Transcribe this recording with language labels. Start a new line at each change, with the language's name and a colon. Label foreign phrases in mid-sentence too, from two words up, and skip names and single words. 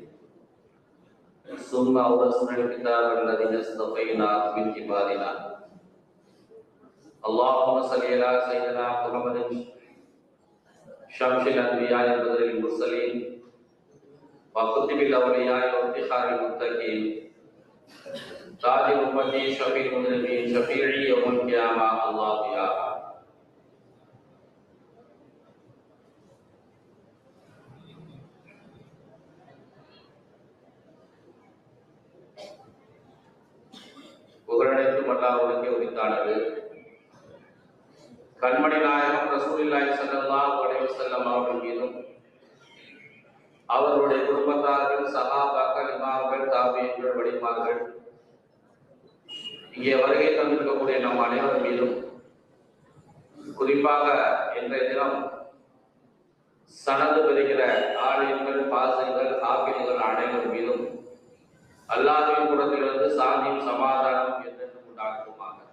Arabic: ثم أورثنا الكتاب الذين اصطفينا من عبادنا اللهم صل على سيدنا محمد شمس الانبياء بدر المرسلين وكتب الاولياء وافتخار المتقين تاج الامه شفيع المذنبين شفيعي يوم القيامه الله يا
Tamil: புகழனைத்தும் அல்லாஹ்வுக்கே உரித்தானது. கண்மணி நாயகம்
Arabic: رسول الله صلى الله عليه وسلم
Tamil: அவர்கள் மீதும் அவர்களுடைய குடும்பத்தார்கள் சஹாபாக்கள் இமாம்கள் தாபியீன்கள் வலிமார்கள் இங்கே வருகை தந்திருக்கக்கூடிய நம் அனைவர் மீதும் குறிப்பாக இன்றைய தினம் சனது பெறுகிற ஆலயங்கள் பாசங்கள் ஹாபில்கள் அனைவர் மீதும் அல்லாஹ்வின் புறத்திலிருந்து சாந்தியும் சமாதானம் என்றென்றும் உண்டாகுமாக.